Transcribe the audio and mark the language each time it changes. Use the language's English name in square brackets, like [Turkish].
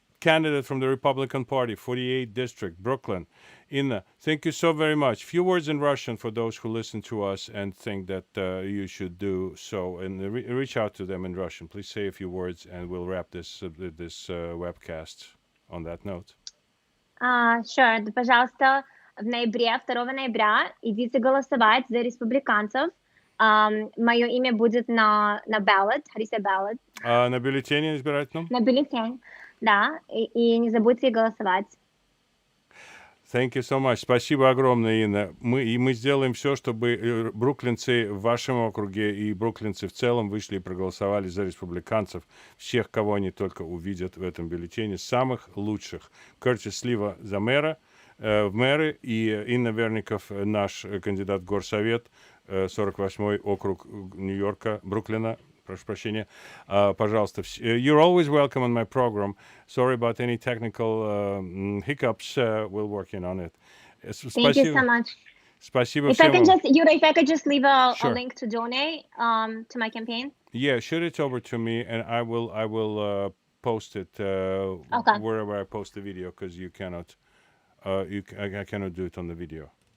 [English] candidate from the Republican Party, 48th District, Brooklyn. Inna, thank you so very much. Few words in Russian for those who listen to us and think that you should do so, and reach out to them in Russian. Please say a few words, and we'll wrap this webcast on that note. Sure. [Russian] Пожалуйста, в ноябре, 2 ноября, идите голосовать за республиканцев. Мое имя будет на ballot. [English] How do you say ballot? [Russian] На бюллетене избирательном? На бюллетень, да. И не забудьте голосовать. [English] Thank you so much. [Russian] Спасибо огромное, Инна. Мы сделаем все, чтобы бруклинцы в вашем округе и бруклинцы в целом вышли и проголосовали за республиканцев. Всех, кого они только увидят в этом бюллетене, самых лучших. Кертис Слива за мэра, в мэры, и Инна Верников, наш кандидат в горсовет, 48-й округ Нью-Йорка, Бруклина. Прошу прощения. Пожалуйста. [English] You're always welcome on my program. Sorry about any technical hiccups. We're working on it. Thank you so much. [Russian] Спасибо [English] If I [Russian] всем. [English] can just leave a Sure. link to donate to my campaign. Yeah, shoot it over to me, and I will post it wherever I post the video, because you cannot, I cannot do it on the video.